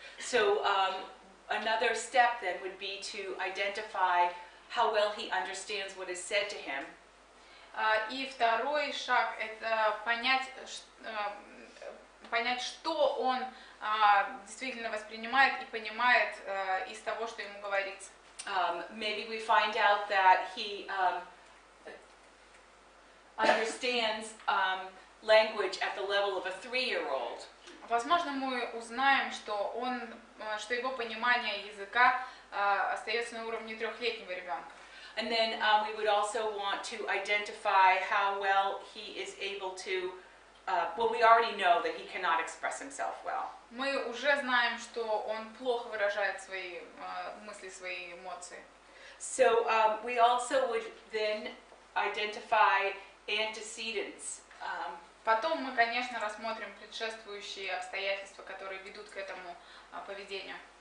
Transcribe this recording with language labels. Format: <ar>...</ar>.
<en>So another step then would be to identify how well he understands what is said to him.</en> <ru>И второй шаг – это понять, что он действительно воспринимает и понимает из того, что ему говорится.</ru> <en>Maybe we find out that he understands language at the level of a 3-year-old.</en> <ru>Возможно, мы узнаем, что его понимание языка остается на уровне 3-летнего ребенка.</ru> <en>And then we would also want to identify how well he is able to, well, we already know that he cannot express himself well.</en> <ru>Мы уже знаем, что он плохо выражает свои мысли, свои эмоции.</ru> <en>So we also would then identify antecedents.</en> <ru>Потом мы, конечно, рассмотрим предшествующие обстоятельства, которые ведут к этому поведению.</ru>